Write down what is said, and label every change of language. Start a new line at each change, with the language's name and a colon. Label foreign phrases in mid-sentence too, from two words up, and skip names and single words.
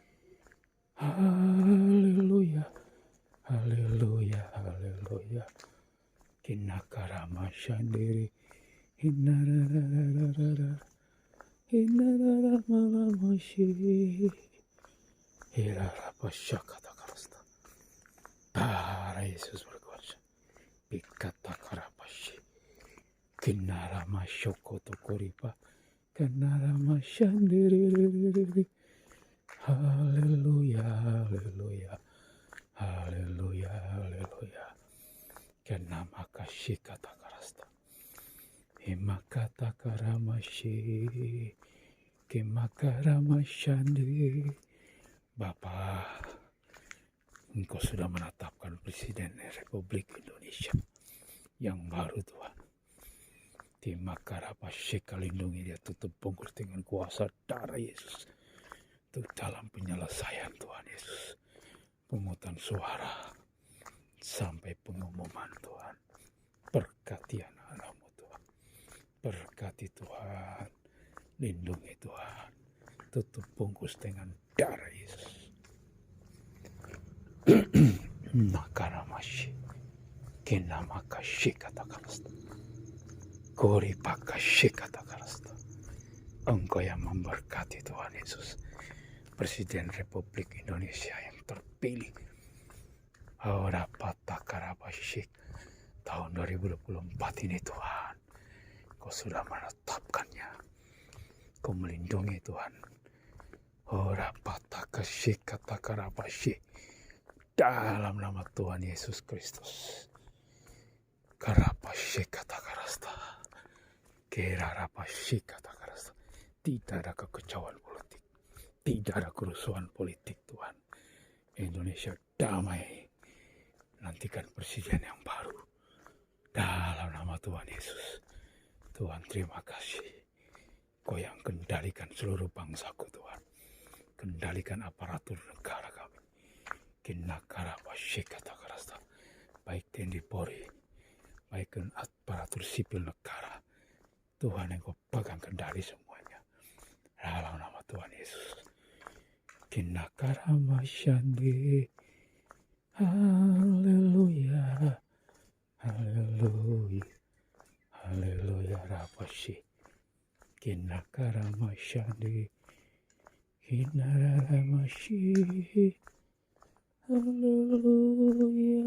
Indonesian: Haleluya. Haleluya. Haleluya. Kinakarama shandiri. Hinararararara. Hinararamalamashi. Hirarapashakatakarasta. Para Yesus berkuasa. Pikatakarapasi. Kinaramashokotukuripa. Kinaramashandiri. Haleluya, haleluya. Haleluya, haleluya. Kenamakashi katakarasta. Himakata karamashi. Kimakaramashandi. Bapak, Engkau sudah menetapkan Presiden Republik Indonesia yang baru Tuhan. Timakarapashika, lindungi dia, tutup bungkus dengan kuasa darah Yesus. Untuk dalam penyelesaian Tuhan Yesus. Pemungutan suara sampai pengumuman Tuhan. Berkati anak-anakmu Tuhan. Berkati Tuhan. Lindungi Tuhan. Tutup bungkus dengan darah Yesus. Nakaramashi. Kinamakashi kata karasta. Kori pakashi kata karasta. Engkau yang memberkati Tuhan Yesus. Presiden Republik Indonesia yang terpilih. Ora patakarabashik. Tahun 2024 ini Tuhan. Kau sudah menetapkannya. Kau melindungi Tuhan. Ora pataka shikata karabashi. Dalam nama Tuhan Yesus Kristus. Karabashi kata karasta. Kerarabashi kata karasta. Tidak ada kekacauan politik. Tidak ada kerusuhan politik Tuhan. Indonesia damai. Nantikan presiden yang baru. Dalam nama Tuhan Yesus. Tuhan terima kasih. Kau yang kendalikan seluruh bangsaku Tuhan. Kendalikan aparatur negara kami. Kinakara wasyikata karasta. Baik TNI Polri, baik aparatur sipil negara. Tuhan yang kau pegang kendali semuanya. Dalam nama Tuhan Yesus. Kinakara masyandi. Haleluya. Haleluya. Haleluya rapashi. Kinakara masyandi. Kinara mashi. Haleluya.